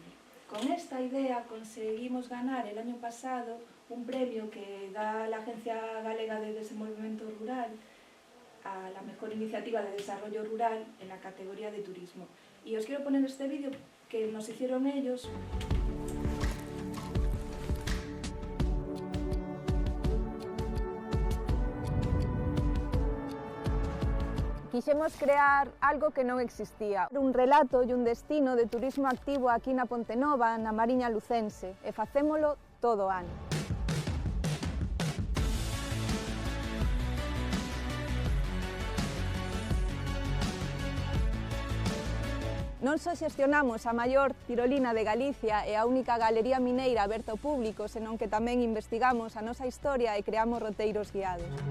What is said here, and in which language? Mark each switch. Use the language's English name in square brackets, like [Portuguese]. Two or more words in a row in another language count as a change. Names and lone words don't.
[Spanish] Con esta idea conseguimos ganar el año pasado un premio que da la Agencia Galega de Desenvolvemento Rural a la mejor iniciativa de desarrollo rural en la categoría de turismo. Y os quiero poner este vídeo que nos hicieron ellos. [Galician] Quixemos crear algo que non existía, un relato e un destino de turismo activo aquí na Pontenova, na Mariña Lucense, e facémolo todo o ano. Non só xestionamos a maior tirolina de Galicia e a única galería mineira aberta ao público, senón que tamén investigamos a nosa historia e creamos roteiros guiados.